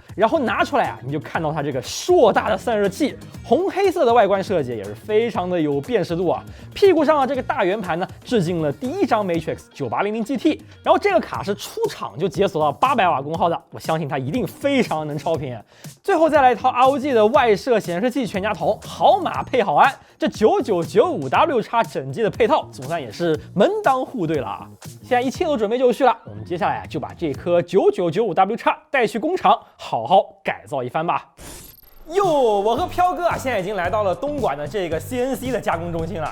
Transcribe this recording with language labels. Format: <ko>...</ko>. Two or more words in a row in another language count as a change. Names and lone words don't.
<zh>然後拿出来啊，你就看到它這個碩大的散熱器，紅黑色的外觀設計也是非常的有辨識度啊。屁股上的這個大圓盤呢，致敬了第一張 Matrix 9800 GT， 然後這個卡是出廠就解鎖到800瓦功耗的，我相信它一定非常能超频。最後再來一套 ROG 的外設顯示器全家桶，好碼配好鞍，這9995W 叉整機的配套總算也是門當戶對了啊。現在一切都準備就緒了，我們接下來就把這顆9995W 叉帶去工廠好好改造一番吧。喲，我和飄哥啊，現在已經來到了東莞的這個 CNC 的加工中心了。</zh>